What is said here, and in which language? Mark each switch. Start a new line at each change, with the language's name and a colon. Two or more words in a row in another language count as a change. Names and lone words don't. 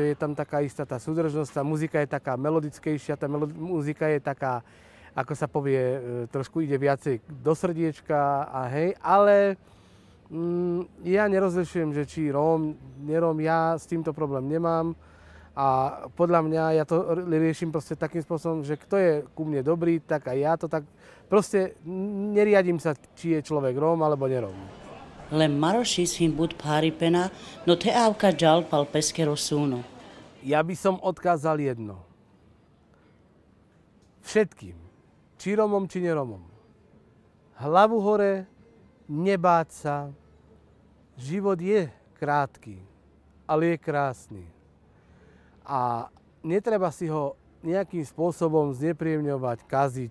Slovak: je tam taká istá tá súdržnosť, tá muzika je taká melodickejšia, tá muzika je taká, ako sa povie, trošku ide viacej do srdiečka a hej, ale ja nerozlišujem, že či Róm, neróm, ja s týmto problém nemám a podľa mňa ja to riešim proste takým spôsobom, že kto je ku mne dobrý, tak aj ja to tak proste neriadím sa, či je človek Róm alebo neróm.
Romany: Le Marošis him bud páripena, no te avka džal pal peskero súno.
Slovak: Ja by som odkázal jedno. Všetkým, či Rómom, či neromom. Hlavu hore, nebáť sa. Život je krátky, ale je krásny. A netreba si ho nejakým spôsobom znepríjemňovať, kaziť.